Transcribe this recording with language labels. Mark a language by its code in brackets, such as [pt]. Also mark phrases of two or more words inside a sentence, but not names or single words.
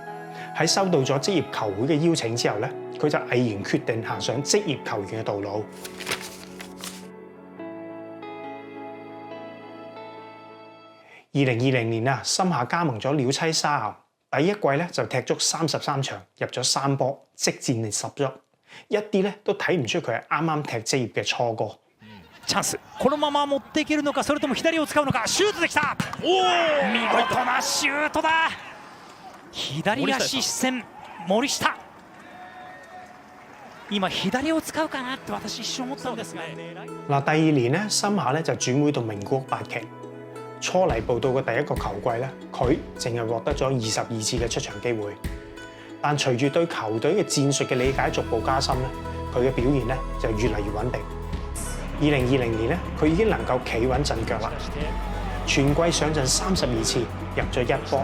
[yue] 喺收到咗職業球會嘅邀請之後咧，佢就毅然決定行上職業球員嘅道路。2020年啊，森下加盟咗鳥棲砂牛，第一季咧就踢足33場，入咗3波，即戰力十足，一啲咧都睇唔出佢係啱啱踢職業嘅初哥。 [ja] チャンス、このまま持っていけるのか、それとも左を使うのか。シュートできた。見事なシュートだ。左足視線、森下。今左を使うかなって私一瞬思ったんですが。 [yue] 嗱，第2年咧，森下咧就轉會到名古屋八旗。初嚟報到嘅第一個球季咧，佢淨係獲得咗22次嘅出場機會。但隨住對球隊嘅戰術嘅理解逐步加深咧，佢嘅表現咧就越嚟越穩定。2020年咧，佢已經能夠企穩陣腳啦，全季上陣32次，入咗1波。